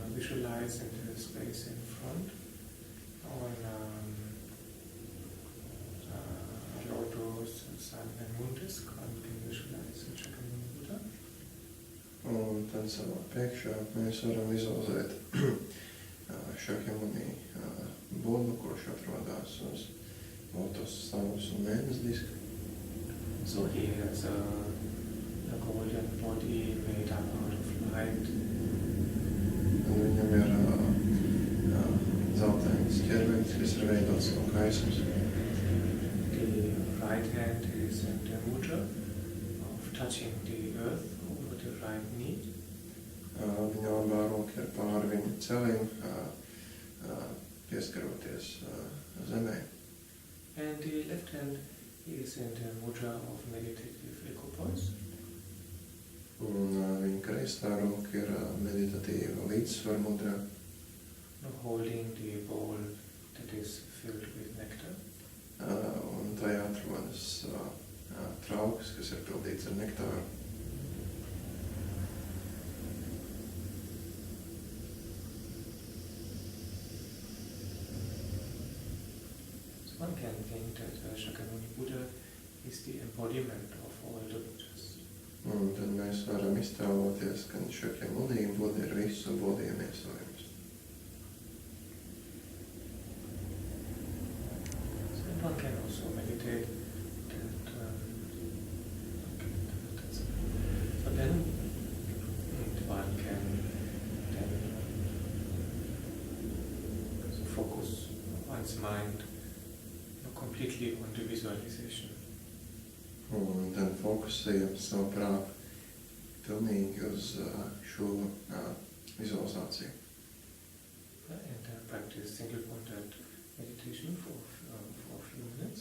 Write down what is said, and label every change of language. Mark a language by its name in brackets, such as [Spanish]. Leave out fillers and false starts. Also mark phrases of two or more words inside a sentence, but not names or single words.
[English] visualize in the space in front on lotus, sun and moon disk, one can visualize the Shakyamuni Buddha. [Latvian] Un tad savā priekšā mēs varam vizualizēt Shakyamuni Buddhu, kurš atrodas uz lotus, saules un mēnesi diska. [English] So he has a golden body made up out of light. [Latvian] Un viņam ir zeltains ķermenis, kas ir veidots no gaismas. [English] The right hand is in the mudra of touching the earth over the right knee. [Latvian] Viņa labā roka ir pāri viņa celim, pieskaroties zemē. [English] And the left hand is in the mudra of meditative equipoise. [Latvian] Un viņa kreisā roka ir meditatīva līdzsvara mudrā. [English] Holding the bowl that is filled with nectar. [Latvian] Un tajā atrodas trauks, kas ir pildīts ar nektāru. [English] So one can think that Shakyamuni Buddha is the embodiment of all the Buddhas. [Latvian] Un tad mēs varam iztēloties, ka Shakyamuni Buddha ir visu bodhiju miesojums. [English] One can also meditate that, so then one can then focus one's mind completely on the visualization. [Latvian] Un tad fokusējam savu prātu pilnīgi uz šo vizualizāciju. [English] And practice single-pointed meditation for a few minutes.